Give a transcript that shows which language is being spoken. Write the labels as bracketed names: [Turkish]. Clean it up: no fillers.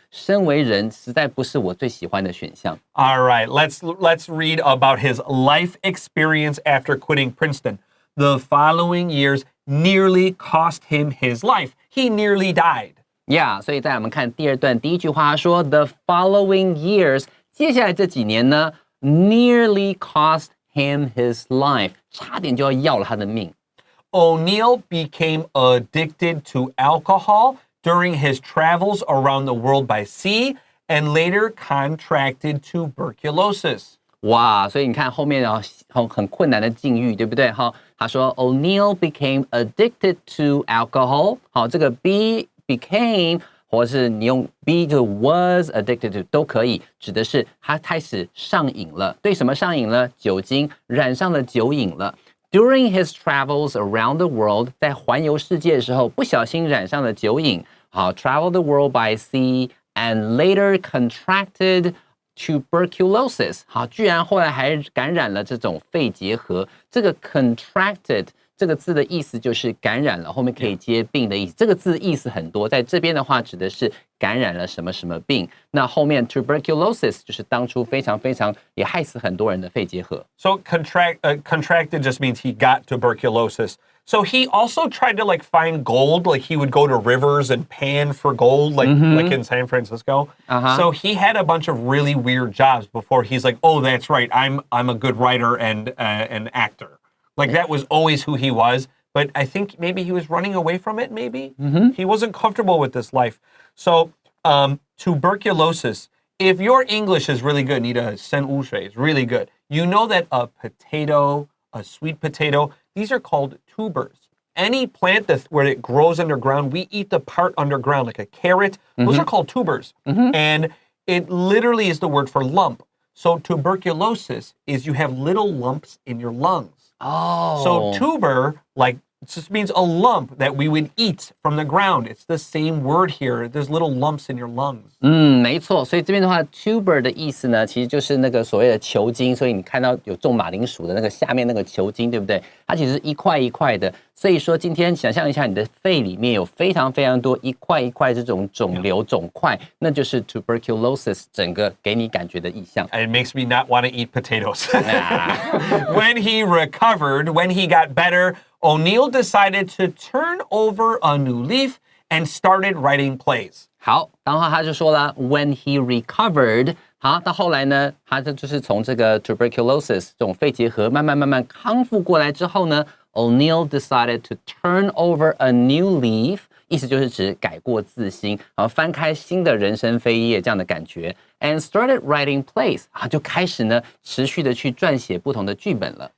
[Chinese] 身为人，实在不是我最喜欢的选项。 [English] All right, let's read about his life experience after quitting Princeton. The following years nearly cost him his life. He nearly died. [Chinese] Yeah, 所以在我们看第二段第一句话说 [English] The following years， [Chinese] 接下来这几年呢 [English] nearly cost him his life， [Chinese] 差点就要了他的命。 [English] O'Neill became addicted to alcohol during his travels around the world by sea and later contracted tuberculosis. [Chinese] 哇，所以你看后面很困难的境遇，对不对？他说 [English] O'Neill became addicted to alcohol。 [Chinese] 好，这个 became 或是你用 be 就 [English] was addicted to [Chinese] 都可以，指的是他开始上瘾了。对什么上瘾了？酒精，染上了酒瘾了。 [English] During his travels around the world， [Chinese] 在环游世界的时候，不小心染上了酒瘾。好 ， [English] travel the world by sea and later contracted tuberculosis， [Chinese] 好，居然后来还感染了这种肺结核。这个 contracted 这个字的意思就是感染了，后面可以接病的意思。这个字意思很多，在这边的话指的是感染了什么什么病。那后面 tuberculosis 就是当初非常也害死很多人的肺结核。 [English] So contracted just means he got tuberculosis. So he also tried to find gold, he would go to rivers and pan for gold, like in San Francisco. So he had a bunch of really weird jobs before he's like, oh, that's right, I'm a good writer and an actor. That was always who he was. But I think maybe he was running away from it, maybe. He wasn't comfortable with this life. So tuberculosis, if your English is really good, Nita Sen Wushui is really good, you know that a potato, a sweet potato, these are called tubers. Any plant where it grows underground, we eat the part underground, like a carrot. Those are called tubers. And it literally is the word for lump. So tuberculosis is you have little lumps in your lungs. Oh. So tuber, it just means a lump that we would eat from the ground. It's the same word here. There's little lumps in your lungs. [Chinese] 没错。所以这边的话 tuber 的意思呢，其实就是那个所谓的球茎。所以你看到有种马铃薯的那个下面那个球茎，对不对？它其实是一块一块的。所以说今天想象一下，你的肺里面有非常多一块一块这种肿瘤肿块，那就是 tuberculosis 整个给你感觉的意象。 [English] And it makes me not want to eat potatoes. When he recovered, when he got better, O'Neill decided to turn over a new leaf and started writing plays. [Chinese] 好，然后他就说了 [English] when he recovered， [Chinese] 好，到后来呢，他就是从这个 tuberculosis 这种肺结核慢慢康复过来之后呢 ， [English] O'Neill decided to turn over a new leaf， [Chinese] 意思就是指改过自新，然后翻开新的人生扉页这样的感觉 ， [English] and started writing plays， [Chinese] 啊，就开始呢持续的去撰写不同的剧本了。